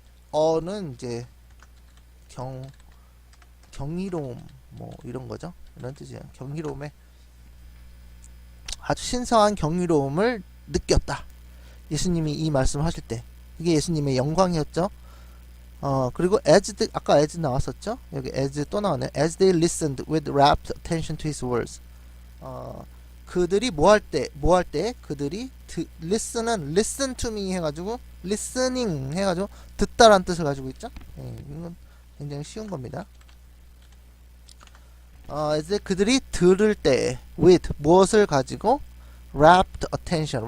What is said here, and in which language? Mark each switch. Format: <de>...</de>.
<ko>어는 이제 경이로움 뭐 이런 거죠. 이런 뜻이에요. 경이로움에 아주 신성한 경이로움을 느꼈다. 예수님이 이 말씀을 하실 때 이게 예수님의 영광이었죠. 그리고 아까 as 나왔었죠. 여기 as 또 나왔네.</ko> <en>As they listened with rapt attention to his words.</en> <ko>그들이 뭐 할 때 그들이 listen은</ko> <en>listen to me</en> <ko>해가지고 listening 해가지고 듣다라는 뜻을 가지고 있죠. 이건 굉장히 쉬운 겁니다. 이제 그들이 들을 때 with 무엇을 가지고</ko> <en>rapt attention.</en>